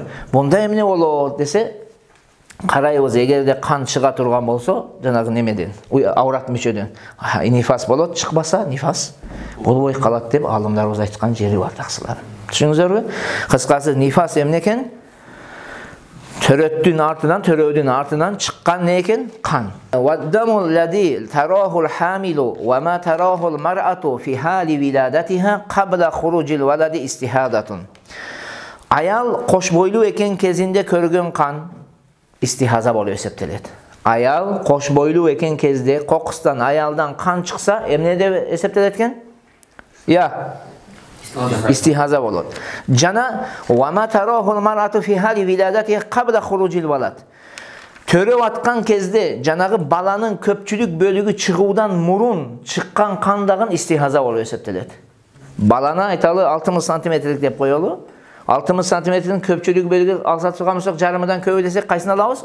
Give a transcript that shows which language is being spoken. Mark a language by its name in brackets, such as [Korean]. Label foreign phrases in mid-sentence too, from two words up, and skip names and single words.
[Kyrgyz] Мында эмне болот десе, карайбыз, эгерде кан чыга турган болсо, жанагы немеден, аврат мүчөдөн нифас болот, чыкпаса нифас болбой калат деп алымдарыбыз айткан жери бар таксылар. Түшүнүңүзөрбү? Кыскасы нифас эмне экен? Төрөөдүн артынан чыккан не экен? Кан. [Arabic] والدم الذي تراه الحامل وما تراه المرأة في حال ولادتها قبل خروج الولد استحاضة. [Kyrgyz] Аял кош бойлуу экен кезинде көргөн кан istihazа болуп эсептелет. Аял кош бойлуу экен кезде кокустан аялдан кан чыкса, эмне деп эсептелет экен? Истихаза болот. [Arabic] Жана وما تراه المرأة في حال ولادتها قبل خروج الولد. [Kyrgyz] Төрөп аткан кезде жанагы баланын көпчүлүк бөлүгү чыгуудан мурун чыккан кан дагы истихаза болуп эсептелет. Баланы айталы 60 сантиметрлик деп коелу. 60 сантиметрдин көпчүлүк бөлүгү алса турган болсок, жарымыдан көбү десек кайсын алабыз?